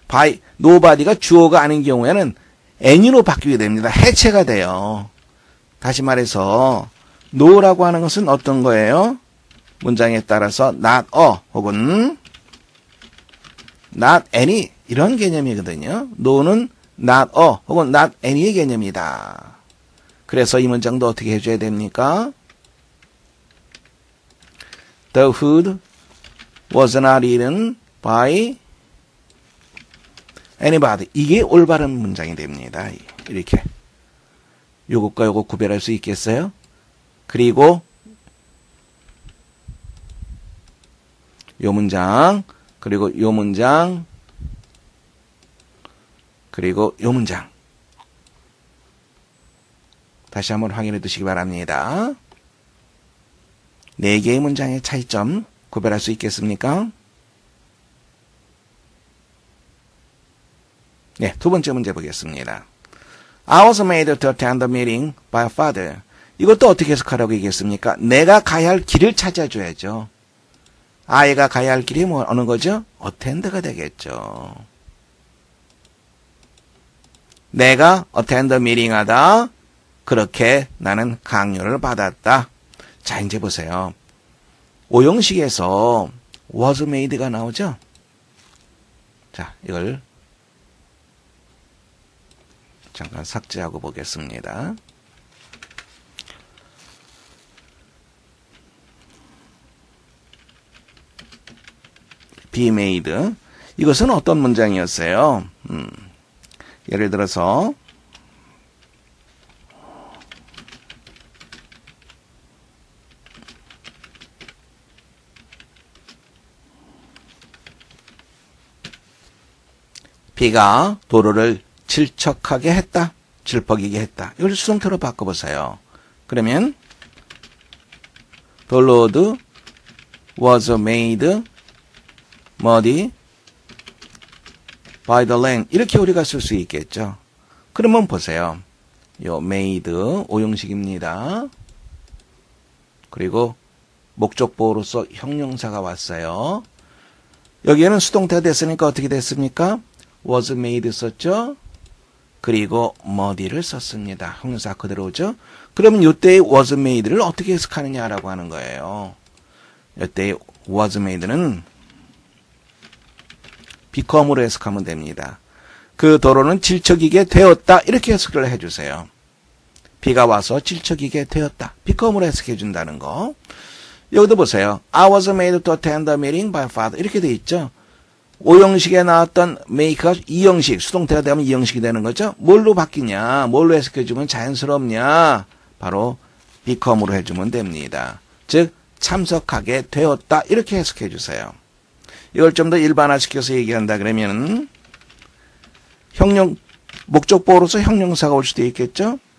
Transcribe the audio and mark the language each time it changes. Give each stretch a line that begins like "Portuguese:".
English: by nobody
Korean: 가 주어가 아닌 경우에는 any로 바뀌게 됩니다. 해체가 돼요. 다시 말해서 no라고 하는 것은 어떤 거예요? 문장에 따라서
English: not a
Korean: 혹은
English: not any
Korean: 이런 개념이거든요. no는
English: not a
Korean: 혹은
English: not any
Korean: 의 개념이다. 그래서 이 문장도 어떻게 해줘야 됩니까?
English: The food was not eaten by anybody.
Korean: 이게 올바른 문장이 됩니다. 이렇게. 요것과 요것 구별할 수 있겠어요? 그리고 요 문장, 그리고 요 문장, 그리고 요 문장. 다시 한번 확인해 두시기 바랍니다. 4개의 문장의 차이점 구별할 수 있겠습니까? 네, 두 번째 문제 보겠습니다.
English: I was made to attend the meeting by father.
Korean: 이것도 어떻게 해석하라고 얘기했습니까? 내가 가야 할 길을 찾아줘야죠. 아이가 가야 할 길이 뭐 어느 거죠? attend가 되겠죠. 내가
English: attend meeting
Korean: 하다. 그렇게 나는 강요를 받았다. 자, 이제 보세요. 오형식에서
English: was made
Korean: 가 나오죠? 자, 이걸 잠깐 삭제하고 보겠습니다.
English: be made.
Korean: 이것은 어떤 문장이었어요? 예를 들어서 비가 도로를 질척하게 했다. 질퍽이게 했다. 이걸 수동태로 바꿔보세요.
English: 그러면 The road was made muddy by the rain.
Korean: 이렇게 우리가 쓸 수 있겠죠. 그러면 보세요. 요 made 오형식입니다. 그리고 목적보호로서 형용사가 왔어요. 여기에는 수동태가 됐으니까 어떻게 됐습니까?
English: was made
Korean: 썼죠. 그리고 muddy를 썼습니다. 형용사 그대로죠. 그러면 이때의
English: was made
Korean: 를 어떻게 해석하느냐라고 하는 거예요. 이때의
English: was made
Korean: 는 become으로 해석하면 됩니다. 그 도로는 질척이게 되었다. 이렇게 해석을 해주세요. 비가 와서 질척이게 되었다. become으로 해석해 준다는 거. 여기도 보세요.
English: I was made to attend the meeting by father.
Korean: 이렇게 돼 있죠. 5형식에 나왔던 make가 2형식, 수동태가 되면 2형식이 되는 거죠. 뭘로 바뀌냐? 뭘로 해석해주면 자연스럽냐? 바로 become으로 해주면 됩니다. 즉 참석하게 되었다. 이렇게 해석해주세요. 이걸 좀 더 일반화시켜서 얘기한다 그러면 목적보호로서 형용사가 올 수도 있겠죠.